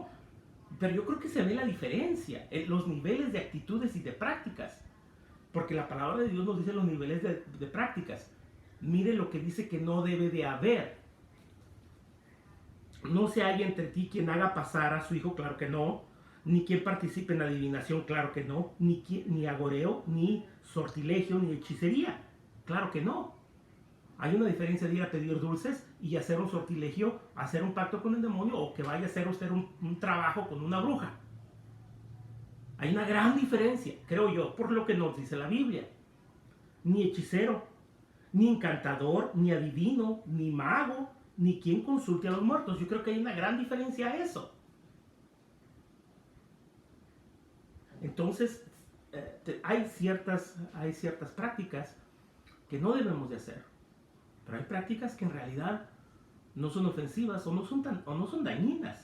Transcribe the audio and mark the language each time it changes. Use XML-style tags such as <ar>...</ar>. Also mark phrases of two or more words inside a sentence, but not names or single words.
<es>Pero yo creo que se ve la diferencia, los niveles de actitudes y de prácticas. Porque la palabra de Dios nos dice los niveles de prácticas. Mire lo que dice que no debe de haber. No se halla entre ti quien haga pasar a su hijo, claro que no. Ni quien participe en adivinación, claro que no. Ni agoreo, ni sortilegio, ni hechicería, claro que no. Hay una diferencia de ir a pedir dulces y hacer un sortilegio, hacer un pacto con el demonio, o que vaya a hacer usted un trabajo con una bruja. Hay una gran diferencia, creo yo, por lo que nos dice la Biblia. Ni hechicero, ni encantador, ni adivino, ni mago, ni quien consulte a los muertos. Yo creo que hay una gran diferencia a eso. Entonces, hay ciertas prácticas que no debemos de hacer. Pero hay prácticas que en realidad no son ofensivas o no son dañinas.</es>